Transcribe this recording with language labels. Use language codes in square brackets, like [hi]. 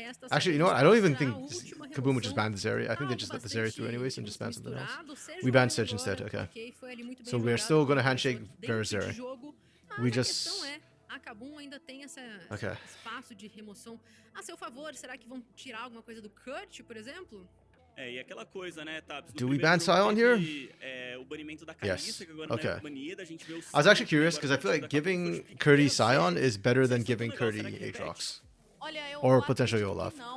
[en] Actually, you know what? I don't even think KBM would just ban the Zeri. I think they just let the Zeri through anyways and just ban something else. We ban Sedge instead, okay. So we're still going to handshake Varus Zeri. We just... [pt] A KBM ainda tem [en] okay. [pt] Espaço de remoção a seu favor. Será que vão tirar alguma coisa do Kurt, por exemplo? E aquela coisa, né, Tabs? [en] Do we ban Sion here? Yes. Okay. I was actually curious because I feel like giving Curdy Sion is better than giving Curdy Aatrox. Or potentially Olaf.